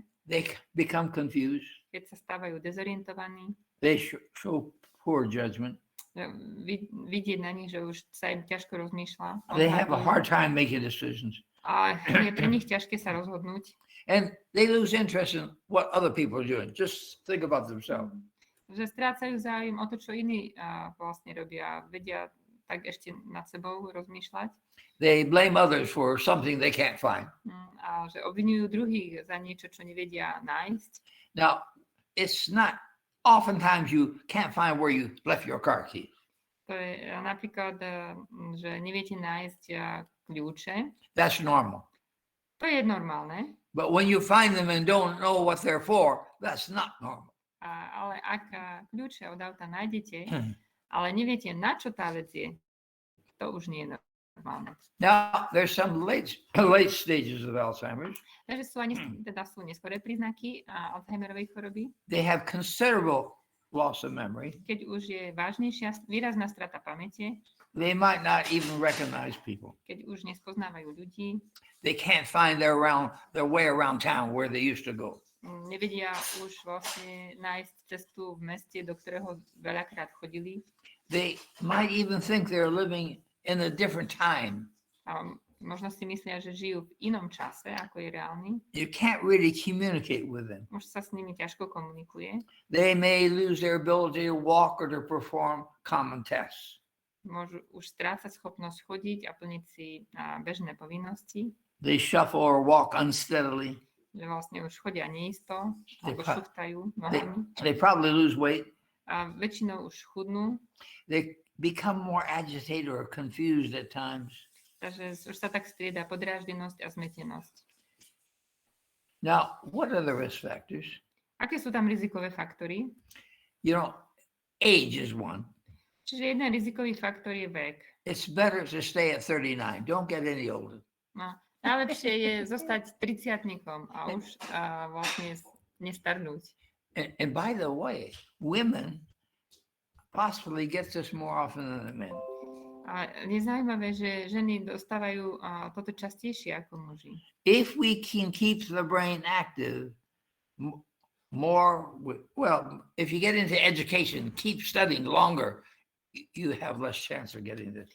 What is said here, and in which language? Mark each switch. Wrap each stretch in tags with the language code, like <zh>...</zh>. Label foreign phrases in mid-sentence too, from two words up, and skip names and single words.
<en>They become confused.</en> <sk>keď sa stávajú dezorientovaní,</sk> <en>They show poor judgment.</en> <sk>vidieť na nich, že už sa im ťažko rozmýšľa.</sk> <en>They have a hard time making decisions.</en> <sk>A je pre nich ťažké sa rozhodnúť.</sk> <en>And they lose interest in what other people are doing. Just think about themselves.</en> <sk>Že strácajú záujem o to, čo iní vlastne robia. Vedia tak ešte nad sebou rozmýšľať.</sk> <en>They blame others for something they can't find.</en> <sk>A že obvinujú druhých za niečo, čo nevedia nájsť.</sk> <en>Now, it's not, oftentimes you can't find where you left your car keys.</en> <sk>To je napríklad, že neviete nájsť kľúče.</sk> <en>That's normal.</en> <sk>To je normálne.</sk> <en>But when you find them and don't know what they're for, that's not normal.</en> <sk>Ale ak kľúče od auta nájdete, ale neviete, na čo tá vec je, to už nie je normálne.</sk> <en>Now, there's some late stages of Alzheimer's.</en> <sk>Takže sú neskoré príznaky Alzheimerovej choroby.</sk> <en>They have considerable loss of memory.</en> <sk>Keď už je vážnejšia, výrazná strata pamäte,</sk> <en>They might not even recognize people.</en> <sk>keď už nespoznávajú ľudí,</sk> <en>They can't find their way around town where they used to go.</en> <sk>nevedia už vlastne nájsť cestu v meste, do ktorého veľakrát chodili.</sk> <en>They might even think they're living in a different time.</en> <sk>A možno si myslia, že žijú v inom čase, ako je reálny.</sk> <en>You can't really communicate with them.</en> <sk>Už sa s nimi ťažko komunikuje.</sk> <en>They may lose their ability to walk or to perform common tests.</en> <sk>Môžu už strácať schopnosť chodiť a plniť si bežné povinnosti.</sk> <en>They shuffle or walk unsteadily.</en> <sk>Že vlastne už chodia neisto, alebo šuchtajú nohami.</sk> <en>They probably lose weight.</en> <sk>A väčšinou už chudnú.</sk> <en>They become more agitated or confused at times.</en> <sk>Takže už sa tak strieda podráždenosť a zmetenosť.</sk> <en>Now, what are the risk factors?</en> <sk>Aké sú tam rizikové faktory?</sk> <en>You know, age is one.</en> <sk>Čiže jeden rizikový faktor je vek.</sk> <en>It's better to stay at 39. Don't get any older.</en> <sk>No, najlepšie je zostať 30-tníkom a už vlastne nestarnúť.</sk> <en>And by the way, women possibly get this more often than the men.</en> <sk>A je zaujímavé, že ženy dostávajú toto častejšie ako muži.</sk> <en>If we can keep the brain active more, well, if you get into education, keep studying longer, you have less chance of getting this.</en>